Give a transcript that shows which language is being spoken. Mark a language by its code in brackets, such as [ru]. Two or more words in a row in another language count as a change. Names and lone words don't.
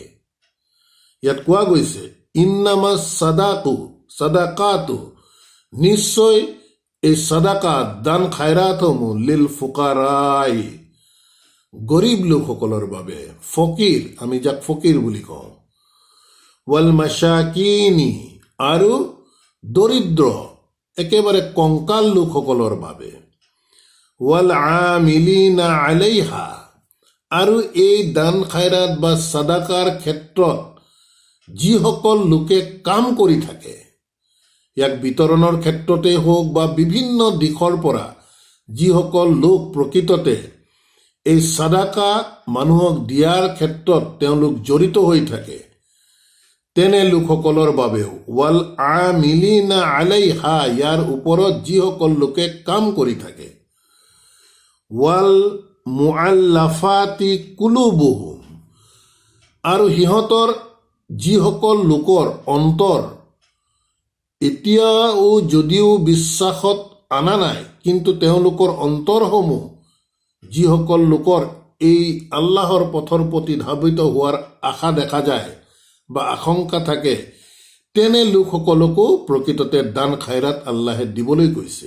[as] ইয়াত কোৱা গৈছে [ar] إنما الصدقات, [as] নিশ্চয় এই সাদাকা দান খায়ৰাতসমূহ [ar] للفقراء, [as] গৰীব লোকসকলৰ বাবে, ফকিৰ, আমি যাক ফকিৰ বুলি কওঁ, [ar] والمساكين, [as] আৰু দৰিদ্ৰ একেবাৰে কংকাল লোকসকলৰ বাবে, [ar] والعاملين عليها, [as] আৰু এই দান খায়ৰাত বা সাদাকাৰ ক্ষেত্ৰত যিসকল লোকে কাম কৰি থাকে, ইয়াক বিতৰণৰ ক্ষেত্ৰতে হওক বা বিভিন্ন দিশৰ পৰা যিসকল লোক প্ৰকৃততে এই সাদাকা মানুহক দিয়াৰ ক্ষেত্ৰত তেওঁলোক জড়িত হৈ থাকে, তেনে লোকসকলৰ বাবেও [ar] والعاملين عليها, [as] ইয়াৰ ওপৰত যিসকল লোকে কাম কৰি থাকে, [ar] والمؤلفة قلوبهم, [as] আৰু সিহঁতৰ যিসকল লোকৰ অন্তৰ এতিয়াও যদিও বিশ্বাসত অনা নাই, কিন্তু তেওঁলোকৰ অন্তৰসমূহ যিসকল লোকৰ এই আল্লাহৰ পথৰ প্ৰতি ধাৱিত হোৱাৰ আশা দেখা যায় বা আশংকা থাকে, তেনে লোকসকলকো প্ৰকৃততে দান খায়ৰাত আল্লাহে দিবলৈ কৈছে।